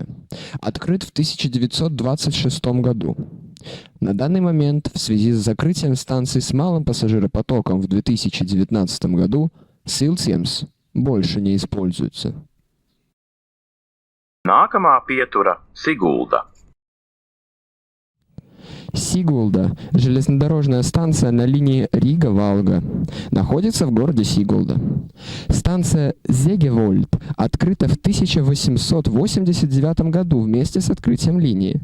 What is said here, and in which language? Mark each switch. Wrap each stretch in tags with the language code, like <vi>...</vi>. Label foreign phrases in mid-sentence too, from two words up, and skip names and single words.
<ru>Открыт в 1926 году. На данный момент, в связи с закрытием станции с малым пассажиропотоком в 2019 году, Силсьемс больше не используется.</ru> <lv>Nākamā pietura - Sigulda.</lv> <ru>Сигулда – железнодорожная станция на линии Рига-Валга. Находится в городе Сигулда. Станция Зегевольд открыта в 1889 году вместе с открытием линии.</ru>